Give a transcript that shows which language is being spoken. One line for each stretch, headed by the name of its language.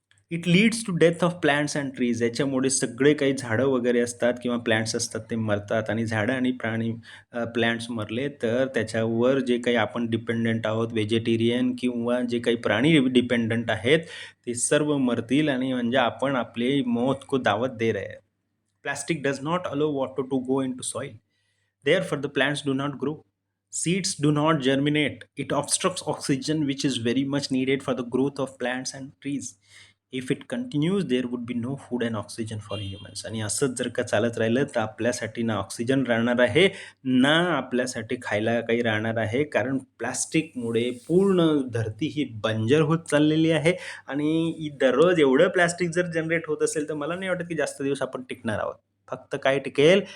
English: It leads to death of plants and trees.
Marathi: याच्यामुळे सगळे काही झाडं वगैरे असतात किंवा प्लांट्स असतात ते मरतात. आणि झाडं आणि प्लांट्स मरले तर त्याच्यावर जे काही आपण डिपेंडंट आहोत, व्हेजिटेरियन किंवा जे काही प्राणी डिपेंडंट आहेत, ते सर्व मरतील. आणि म्हणजे आपण आपली
Hindi: मौत को दावत दे रहे हैं.
English: Plastic does not allow water to go into soil. Therefore, the plants do not grow. Seeds do not germinate. It obstructs oxygen, which is very much needed for the growth of plants and trees. If it continues, there would be no food and oxygen for humans.
Marathi: आणि असंच जर का चालत राहिलं तर आपल्यासाठी ना oxygen राहणार आहे, ना आपल्यासाठी खायला काही राहणार आहे. कारण प्लास्टिकमुळे पूर्ण धरती ही बंजर होत चाललेली आहे. आणि दररोज एवढं प्लास्टिक जर जनरेट होत असेल तर मला नाही वाटत की जास्त दिवस आपण टिकणार आहोत. फक्त काय टिकेल?